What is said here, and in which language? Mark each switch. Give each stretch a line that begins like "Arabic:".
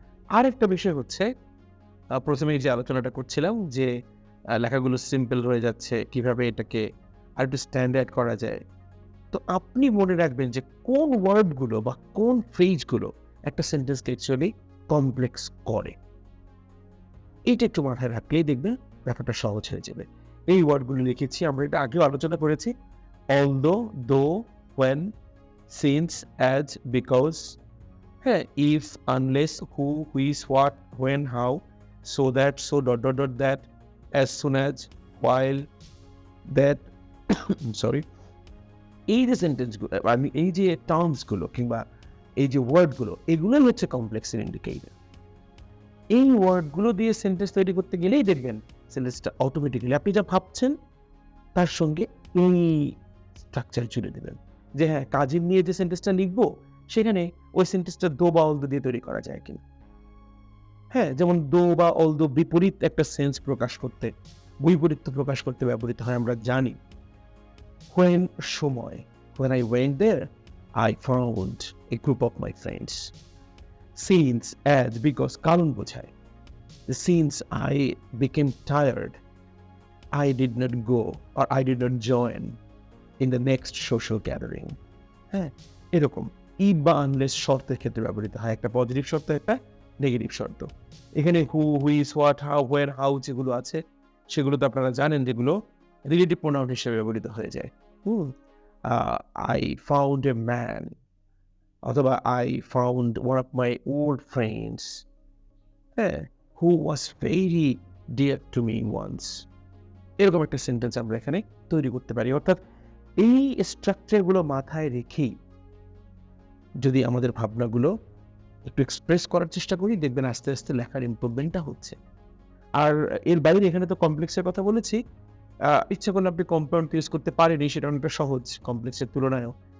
Bangla: আরেকটা বিষয় হচ্ছে ১ম এই যে আলোচনাটা করছিলাম যে লেখাগুলো সিম্পল হয়ে যাচ্ছে, কিভাবে এটাকে আরেকটু স্ট্যান্ডার্ড করা যায়। তো আপনি মনে রাখবেন যে কোন ওয়ার্ডগুলো বা কোন ফ্রেজগুলো একটা সেন্টেন্সকে অ্যাকচুয়ালি কমপ্লেক্স করে। এইটা একটু মাথায় রাখলেই দেখবেন ব্যাপারটা সহজ হয়ে যাবে। এই ওয়ার্ডগুলো লিখেছি আমরা এটা আগেও আলোচনা করেছি।
English: although, though, when, since, as, because, হ্যাঁ? if, unless, who, which, what, when, how, so that, so, that, as soon as, while, that, sorry.
Bangla: এই যে সেন্টেন্সগুলো আমি এই যে টার্মস গুলো কিংবা এই যে ওয়ার্ডগুলো এগুলোই হচ্ছে কমপ্লেক্স এর ইন্ডিকেটর। এই ওয়ার্ডগুলো দিয়ে সেন্টেন্স তৈরি করতে গেলেই দেখবেন সেন্টেন্সটা অটোমেটিক্যালি আপনি যা ভাবছেন তার সঙ্গে এই স্ট্রাকচার জুড়ে দিবেন। যে হ্যাঁ, কাজিন নিয়ে যে সেন্টেন্সটা লিখবো সেখানে ওই সেন্টেন্সটা দো বা অলদো দিয়ে তৈরি করা যায় কিনা। হ্যাঁ, যেমন দো বা অলদো বিপরীত একটা সেন্স প্রকাশ করতে, বৈপরীত্য প্রকাশ করতে ব্যবহৃত হয় আমরা জানি।
English: when সময় when I went there I found a group of my friends. Since as because
Bangla: কারণ বোঝায়।
English: Since I became tired I did not go or I did not join in the next social gathering.
Bangla: হ্যাঁ? এরকম if বা unless শর্তের ক্ষেত্রে ব্যবহৃত হয়। একটা পজিটিভ শর্ত, একটা নেগেটিভ শর্ত। এখানে who, which, what, how, when, how যেগুলো আছে সেগুলো তো আপনারা জানেন যেগুলো রিলেটিভ প্রোনাউন হিসেবে ব্যবহৃত হয়ে যায়। হুম?
English: Uh I found a man অথবা I found one of my old friends, হ্যাঁ? who was very dear to me once.
Bangla: এরকম একটা সেন্টেন্স আমরা এখানে তৈরি করতে পারি। অর্থাৎ এই স্ট্রাকচার গুলো মাথায় রেখেই যদি আমাদের ভাবনাগুলো একটু এক্সপ্রেস করার চেষ্টা করি দেখবেন আস্তে, আস্তে লেখার ইমপ্রুভমেন্টটা হচ্ছে। আর এর বাইরে এখানে তো কমপ্লেক্সের কথা বলেছি। ইচ্ছা করলে আপনি কম্পাউন্ড ইউজ করতে পারেনই সেটা অনেকটা সহজ কমপ্লেক্সের তুলনায়ও।